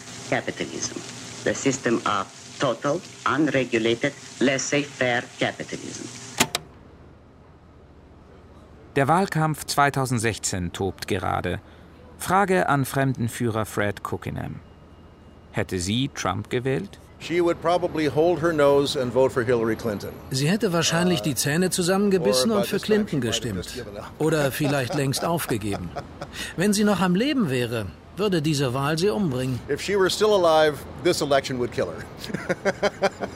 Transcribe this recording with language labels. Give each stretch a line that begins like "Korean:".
English: Capitalism, the system of total, unregulated, laissez-faire capitalism.
German: Der Wahlkampf 2016 tobt gerade. Frage an Fremdenführer Fred Cookingham. Hätte sie Trump gewählt?
English: She would probably hold her nose and vote for Hillary Clinton.
German: Sie hätte wahrscheinlich die Zähne zusammengebissen und für Clinton gestimmt. Oder vielleicht längst aufgegeben. Wenn sie noch am Leben wäre, würde diese Wahl sie umbringen.
English: If she were still alive, this election would kill her.